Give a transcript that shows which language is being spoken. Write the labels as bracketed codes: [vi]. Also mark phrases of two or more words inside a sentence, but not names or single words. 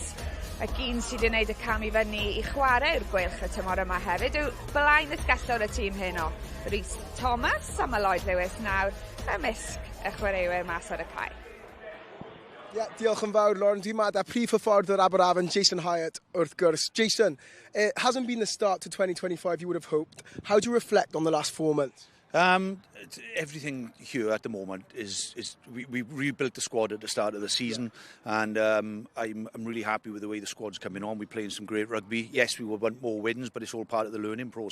[cy] Ac un sydd yn gwneud y cam I fyny I chwarae'r Gweilch y tymor yma hefyd yw blaen ysgellwr y tîm heno. Rhys Thomas a mae Lloyd Lewis nawr ymysg y chwaraewyr mas ar y cae. Diolch yn fawr, Lauren. Dwi'n mad a prif hyfforddwr Aberavon, Jason Hyatt, wrth gwrs. [en] Jason, it hasn't been the start to 2025 you would have hoped. How do you reflect on the last 4 months? Everything here at the moment is we rebuilt the squad at the start of the season, and I'm really happy with the way the squad's coming on. We're playing some great rugby. Yes, we will want more wins, but it's all part of the learning process.